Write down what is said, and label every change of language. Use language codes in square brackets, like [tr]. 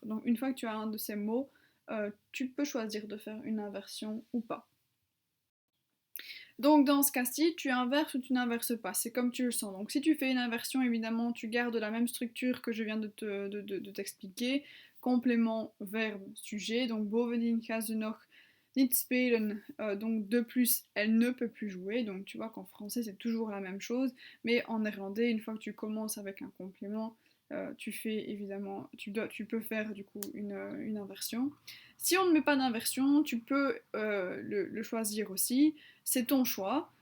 [fr] Donc une fois que tu as un de ces mots, tu peux choisir de faire une inversion ou pas. Donc dans ce cas-ci, tu inverses ou tu n'inverses pas, c'est comme tu le sens. Donc si tu fais une inversion, évidemment, tu gardes la même structure que je viens de t'expliquer. Complément, verbe, sujet. Donc [nl] bovendien gaat ze nog niet spelen. [fr] Donc de plus, elle ne peut plus jouer. Donc tu vois qu'en français, c'est toujours la même chose. Mais en néerlandais, une fois que tu commences avec un complément, tu fais évidemment, tu peux faire du coup une inversion. Si on ne met pas d'inversion, tu peux le choisir aussi, c'est ton choix.